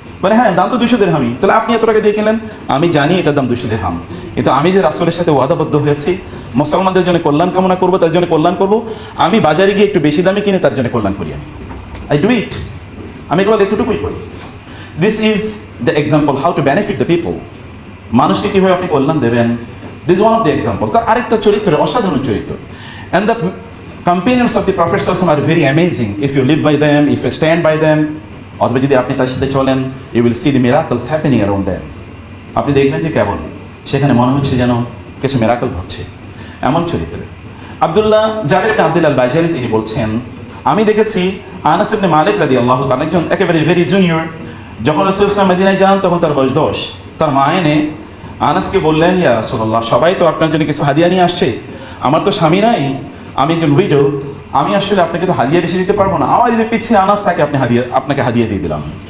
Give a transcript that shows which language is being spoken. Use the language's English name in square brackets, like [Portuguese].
[Bangla] বলে হ্যাঁ, দাম তো 200 দিরহামই। তাহলে আপনি এত টাকা দিয়ে কিনলেন? আমি জানি এটার দাম 200 দিরহাম, কিন্তু আমি যে রাসূলের সাথে ওয়াদাবদ্ধ হয়েছি মুসলমানদের জন্য কল্যাণ কামনা করবো, তার জন্য কল্যাণ করবো, আমি বাজারে গিয়ে একটু বেশি দামে কিনে তার জন্য কল্যাণ করি। [English] I do it, [Bangla] আমি কেবল এতটুকুই করি। [English] This is the example how to benefit the people. [Bangla] মানুষকে কীভাবে আপনি কল্যাণ দেবেন, [English] This one of the examples. [Bangla] তার আরেকটা চরিত্র, অসাধারণ চরিত্র। [English] And the companions of the Prophet are very amazing. If you live by them, if you stand by them, [Bangla] অথবা যদি আপনি তার সাথে চলেন, [English] you will see the miracles happening around them. [Bangla] আপনি দেখবেন যে কেবল সেখানে মনে হচ্ছে যেন কিছু মিরাকল ঘটছে, এমন চরিত্র। জাবির ইবনে আব্দুল্লাহ আল বাজারি তিনি বলছেন, আমি দেখেছি আনাস ইবনে মালিক রাদিয়াল্লাহু তাআলা, একজন একেবারে ভেরি জুনিয়র, যখন রাসূল সাল্লাল্লাহু আলাইহি ওয়াসাল্লাম মদিনায় যান তখন তার বয়স 10। তার মা এনে আনাসকে বললেন, ইয়া রাসূলুল্লাহ, সবাই তো আপনার জন্য কিছু হাদিয়া নিয়ে আসছে, আমার তো স্বামী নাই, আমি একজন উইডো, আমি আসলে আপনাকে তো হাদিয়া বেশি দিতে পারবো না, আমার যে পিছিয়ে আনাস তাকে আপনাকে হাদিয়া দিয়ে দিলাম।